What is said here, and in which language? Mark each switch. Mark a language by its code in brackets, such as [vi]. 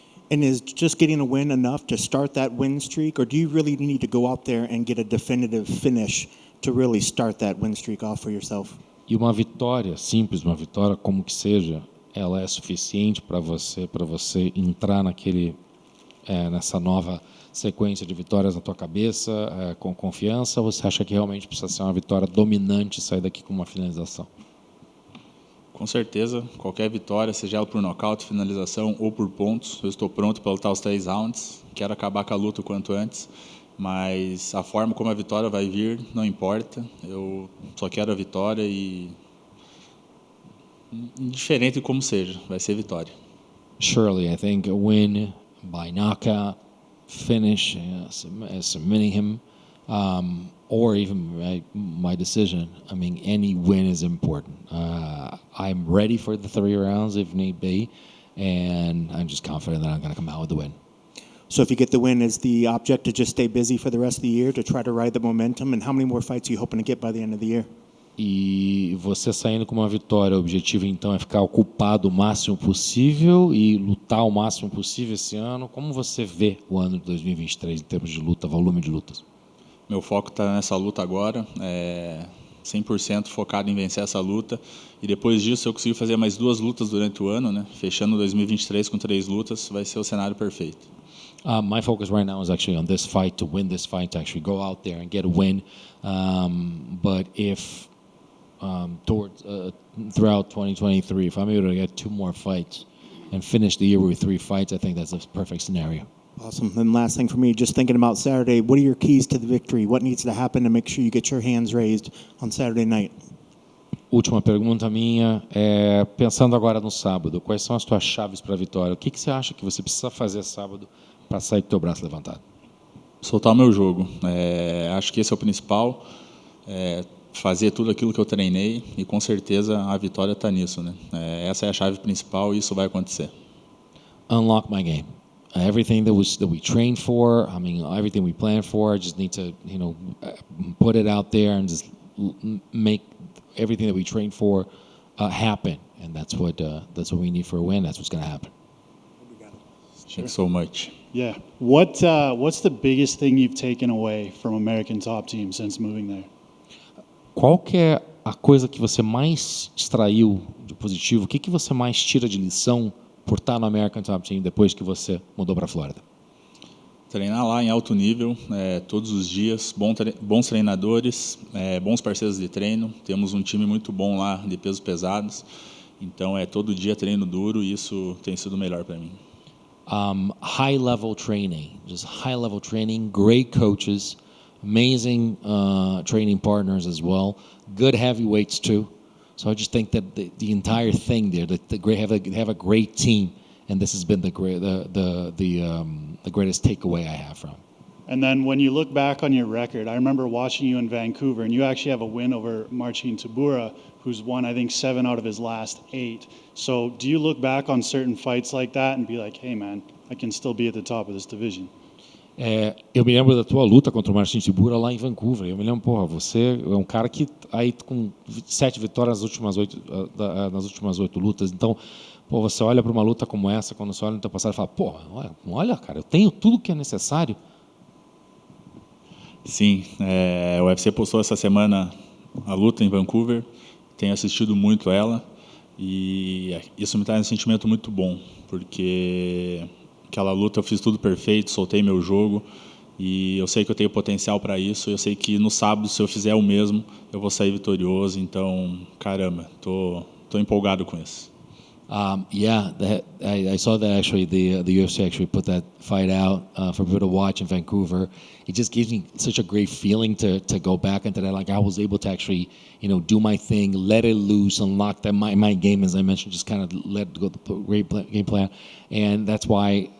[en] And is just getting a win enough to start that win streak, or do you really need to go out there and get a definitive finish to really start that win streak off for yourself? [pt] E uma vitória simples, uma vitória como que seja, ela é suficiente para você entrar nessa nova sequência de vitórias na tua cabeça, com confiança, ou você acha que realmente precisa ser uma vitória dominante e sair daqui com uma finalização? Com certeza, qualquer vitória, seja ela por nocaute, finalização ou por pontos, eu estou pronto para lutar os 3 rounds, quero acabar com a luta o quanto antes, mas a forma como a vitória vai vir não importa, eu só quero a vitória e indiferente de como seja, vai ser vitória. [en] Surely, I think a win by knockout, finish, submitting him, or even my decision. I mean, any win is important. I'm ready for the 3 rounds if need be, and I'm just confident that I'm going to come out with the win. So if you get the win, is the object to just stay busy for the rest of the year to try to ride the momentum? And how many more fights are you hoping to get by the end of the year? [pt] E você saindo com uma vitória, o objetivo então é ficar ocupado o máximo possível e lutar o máximo possível esse ano. Como você vê o ano de 2023 em termos de luta, volume de lutas? Meu foco está nessa luta agora, 100% focado em vencer essa luta. E depois disso eu consigo fazer mais 2 lutas durante o ano, né? Fechando 2023 com 3 lutas, vai ser o cenário perfeito. [en] My focus right now is actually on this fight, to win this fight, to actually go out there and get a win. But if throughout 2023, if I'm able to get 2 more fights and finish the year with 3 fights, I think that's a perfect scenario. Awesome. And last thing for me, just thinking about Saturday, what are your keys to the victory? What needs to happen to make sure you get your hands raised on Saturday night? [pt] Última pergunta minha, pensando agora no sábado, quais são as tuas chaves para a vitória? O que você acha que você precisa fazer sábado para sair com o teu braço levantado? Soltar o meu jogo. Acho que esse é o principal. Fazer tudo aquilo que eu treinei e com certeza a vitória está nisso, né? Essa é a chave principal e isso vai acontecer. [en] Unlock my game. Everything that we trained for, I mean, everything we planned for, I just need to, put it out there and just make everything that we trained for happen. And that's what we need for a win. That's what's going to happen. Thank you so much. Yeah. What's the biggest thing you've taken away from American Top Team since moving there? [pt] Qual que é a coisa que você mais extraiu de positivo? O que você mais tira de lição por estar no American Top Team depois que você mudou para a Flórida? Treinar lá em alto nível, todos os dias, bons treinadores, bons parceiros de treino. Temos um time muito bom lá de pesos pesados. Então todo dia treino duro e isso tem sido o melhor para mim. [en] High-level training, just high-level training, great coaches, amazing training partners as well, good heavyweights too. So I just think that the entire thing there, have a great team, and this has been the greatest takeaway I have from. And then when you look back on your record, I remember watching you in Vancouver, and you actually have a win over Marcin Tybura, who's won, I think, 7 out of his last 8. So do you look back on certain fights like that and be like, hey, man, I can still be at the top of this division? [pt] Eu me lembro da tua luta contra o Marcin Tybura lá em Vancouver. Eu me lembro, você é um cara que aí com 7 vitórias nas últimas 8 lutas. Então, você olha para uma luta como essa, quando você olha no teu passado e fala, olha, cara, eu tenho tudo que é necessário. Sim, o UFC postou essa semana a luta em Vancouver. Tenho assistido muito ela e isso me traz um sentimento muito bom, porque aquela luta eu fiz tudo perfeito, soltei meu jogo e eu sei que eu tenho potencial para isso. Eu sei que no sábado, se eu fizer o mesmo, eu vou sair vitorioso. Então, caramba, tô empolgado com isso. [en] I saw that actually. The UFC actually put that fight out for people to watch in Vancouver. It just gives me such a great feeling to go back into that. Like I was able to actually, do my thing, let it loose, unlock that my game, as I mentioned, just kind of let it go the great game plan, and that's why.